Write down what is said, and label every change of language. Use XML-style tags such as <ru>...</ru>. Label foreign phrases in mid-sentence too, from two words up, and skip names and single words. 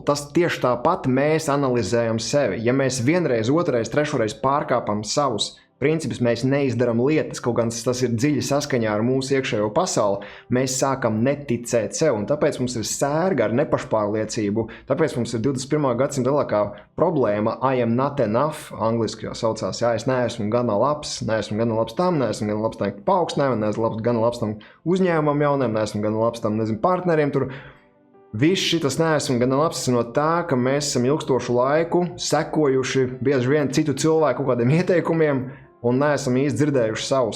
<lv>Tas tieši tāpat mēs analizējam sevi. Ja mēs vienreiz, otrreiz, trešoreiz pārkāpam savus principus, mēs neizdaram lietas, kaut gan tas ir dziļi saskaņā ar mūsu iekšējo pasauli, mēs sākam neticēt sev. Un tāpēc mums ir sērga ar nepašpārliecību, tāpēc mums ir 21. gadsimta lielākā problēma</lv> <en>I am not enough,</en> <lv>angliski jau saucās, es neesmu gana labs tam, neesmu gana labs tam paaugstinājumam, neesmu gana labs tam uzņēmumam jauniem, neesmu gana labs tam, partneriem tur. Viss šitas neesmu gana labs no tā, ka mēs esam ilgstošu laiku sekojuši bieži vien citu cilvēku kaut kādiem ieteikumiem un neesam īsti dzirdējuši savus.</lv>